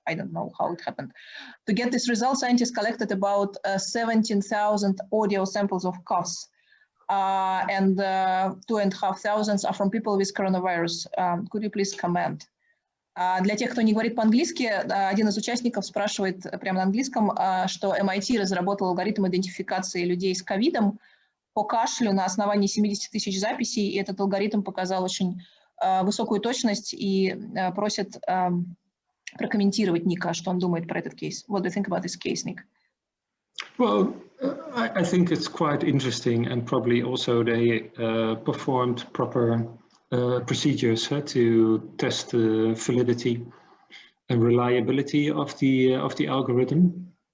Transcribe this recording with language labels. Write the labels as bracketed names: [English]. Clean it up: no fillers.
[English] I don't know how it happened. To get this result, scientists collected about 17,000 audio samples of coughs, and 2,500 are from people with coronavirus. Could you please comment? [Russian] Для тех, кто не говорит по-английски, один из участников спрашивает прямо на английском, что MIT разработал алгоритм идентификации людей с ковидом по кашлю на основании 70 тысяч записей, и этот алгоритм показал очень высокую точность, и просит прокомментировать Ника, что он думает про этот кейс. [English] What do you think about this case, Nick? Well, I think it's quite interesting, and probably also they performed proper procedures to test the validity and reliability of the algorithm.